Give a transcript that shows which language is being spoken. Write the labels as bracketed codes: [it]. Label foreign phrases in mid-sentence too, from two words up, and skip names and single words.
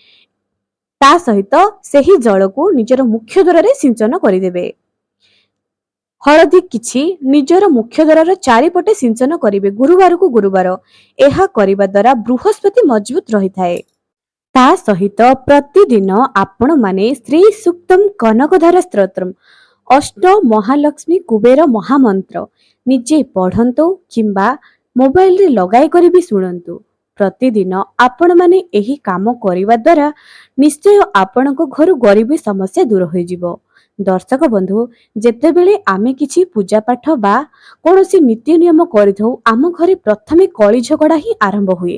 [or] ତା ସହିତ ସେହି ଜଳ କୁ ନିଜର ମୁଖ୍ୟ ଦ୍ୱାର ରେ ସିଞ୍ଚନ କରିଦେବେ। ହଳଦୀ କିଛି ନିଜର ମୁଖ୍ୟ ଦ୍ୱାର ଚାରିପଟେ ସିଞ୍ଚନ କରିବେ ଗୁରୁବାର କୁ ଗୁରୁବାର। ଏହା କରିବା ଦ୍ୱାରା ବୃହସ୍ପତି ମଜବୁତ ରହି ଥାଏ। ତା ସହିତ ପ୍ରତିଦିନ ଆପଣ ମାନେ ଶ୍ରୀ ସୂକ୍ତମ କନକଧାରା ସ୍ତୋତ୍ରମ ଅଷ୍ଟ ମହାଲକ୍ଷ୍ମୀ କୁବେର ମହାମନ୍ତ୍ର ନିଜେ ପଢ଼ନ୍ତୁ କିମ୍ବା ମୋବାଇଲ ରେ ଲଗାଇ କରି ଭି ଶୁଣନ୍ତୁ। ପ୍ରତିଦିନ ଆପଣ ମାନେ ଏହି କାମ କରିବା ଦ୍ୱାରା ନିଶ୍ଚୟ ଆପଣଙ୍କ ଘର ଗରିବୀ ସମସ୍ୟା ଦୂର ହୋଇ ଯିବ। ଦର୍ଶକ ବନ୍ଧୁ ଯେତେ ବେଳେ ଆମେ କିଛି ପୂଜା ପାଠ ବା କୌଣସି ନୀତି ନିୟମ କରିଥାଉ ଆମ ଘରେ ପ୍ରଥମେ କଳି ଝଗଡ଼ା ହିଁ ଆରମ୍ଭ ହୁଏ।